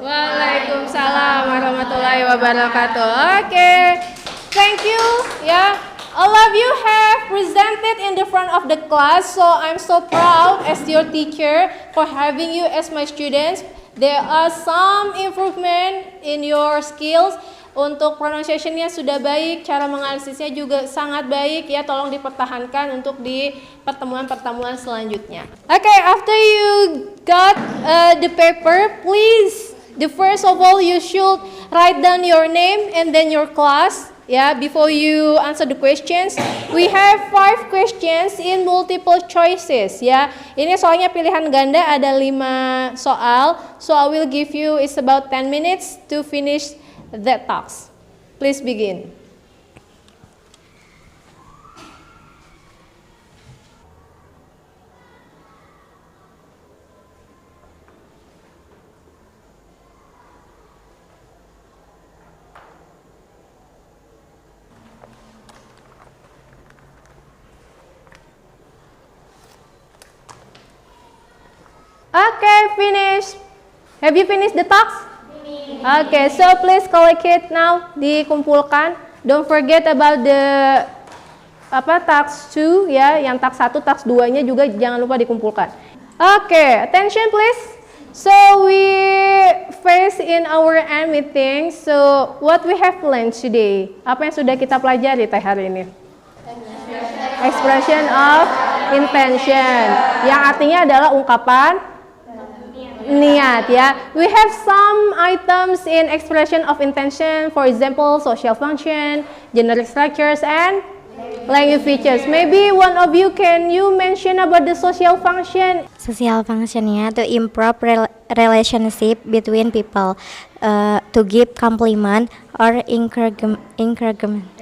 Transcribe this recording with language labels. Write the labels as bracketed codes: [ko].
[ar] Waalaikumsalam warahmatullahi wabarakatuh. [en] Oke, thank you. Ya, all of you have presented in the front of the class, so I'm so proud as your teacher for having you as my students. There are some improvement in your skills. [id] Untuk pronunciation-nya sudah baik, cara menganalisisnya juga sangat baik ya, tolong dipertahankan untuk di pertemuan-pertemuan selanjutnya. [en] Okay, after you got the paper, please, the first of all you should write down your name and then your class. Ya, before you answer the questions, we have 5 questions in multiple choices. [id] Ya, ini soalnya pilihan ganda ada 5 soal. [en] So I will give you it's about 10 minutes to finish that task. Please begin. Okay, finish. Have you finished the task? Okay, so please collect it now, [id] dikumpulkan. [en] Don't forget about the [id] task 2 ya, yang task 1, task 2-nya juga jangan lupa dikumpulkan. [en] Oke, attention please. So we face in our end meeting. So what we have learned today? [id] Apa yang sudah kita pelajari hari ini? [en] Expression of intention, [id] yang artinya adalah ungkapan niat ya. [en] We have some items in expression of intention, for example, social function, generic structures, and language features. Maybe one of you can mention about the social function? Social functionnya to improve relationship between people, to give compliment or encouragement.